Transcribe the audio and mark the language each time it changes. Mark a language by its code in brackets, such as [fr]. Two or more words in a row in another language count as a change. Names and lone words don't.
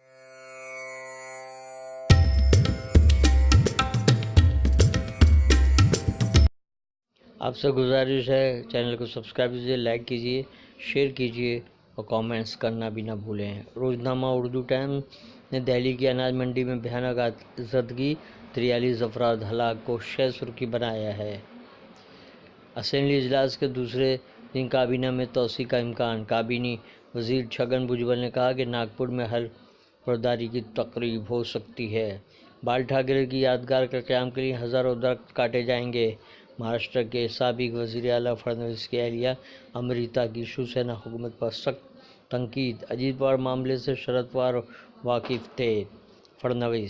[ur] آپ سے گزارش ہے چینل کو سبسکرائب کیجیے، لائک کیجیے، شیئر کیجیے اور کامنٹس کرنا بھی نہ بھولیں۔ روزنامہ اردو ٹائمز نے دہلی کی اناج منڈی میں بھیانک زدگی، 43 افراد ہلاک کو شہ سرخی بنایا ہے۔ اسمبلی اجلاس کے دوسرے دن کابینہ میں توسیع کا امکان۔ کابینی وزیر چھگن بھجبل نے کہا کہ ناگپور میں ہر برداری کی تقریب ہو سکتی ہے۔ بال ٹھاکرے کی یادگار کے قیام کے لیے ہزاروں درخت کاٹے جائیں گے۔ مہاراشٹر کے سابق وزیر اعلیٰ فڑنویس کی اہلیہ امرتا کی شیوسینا حکومت پر سخت تنقید۔ اجیت پوار معاملے سے شرد پوار واقف تھے: فڑنویس۔